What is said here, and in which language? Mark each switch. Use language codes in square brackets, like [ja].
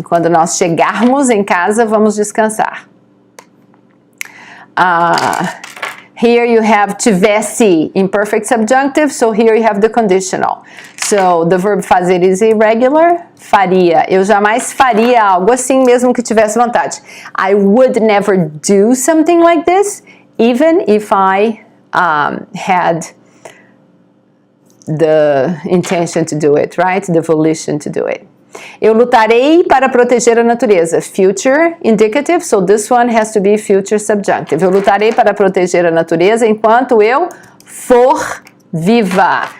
[pt] Quando nós chegarmos em casa, vamos descansar. [en] Here you have tivesse, imperfect subjunctive, so here you have the conditional. So the verb fazer is irregular, faria. [pt] Eu jamais faria algo assim mesmo que tivesse vontade. [en] I would never do something like this, even if I had the intention to do it, right? The volition to do it. [pt] Eu lutarei para proteger a natureza. [en] Future indicative, so this one has to be future subjunctive. [pt] Eu lutarei para proteger a natureza enquanto eu for viva.